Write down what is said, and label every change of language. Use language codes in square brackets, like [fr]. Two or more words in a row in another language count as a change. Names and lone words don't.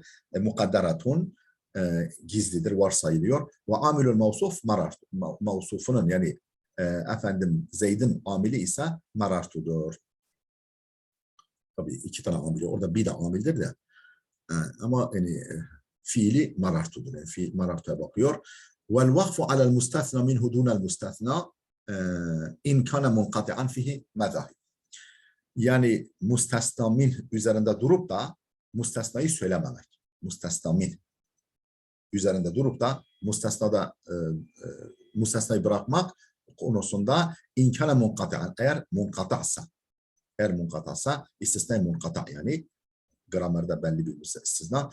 [tr] Mukadderatun gizlidir, varsayılıyor. [ar] وعامل الموصوف مرر. [tr] Mevsufunun yani efendim Zeyd'in amili ise marartudur. Tabii iki tane amili. Orada bir de amildir de. Ama yani fiili marartudur. Yani fiil marartuya bakıyor. [ar] والوقف على المستثنى منه دون المستثنى إن كان منقطعا فيه مذاهب. [tr] Yani müstesna min üzerinde durup da müstesnayı söylememek. Müstesna min üzerinde durup da müstesnayı bırakmak konusunda [ar] إن كان منقطعا [tr] eğer munkata'sa istisna munkata yani gramerde belli bir istisna.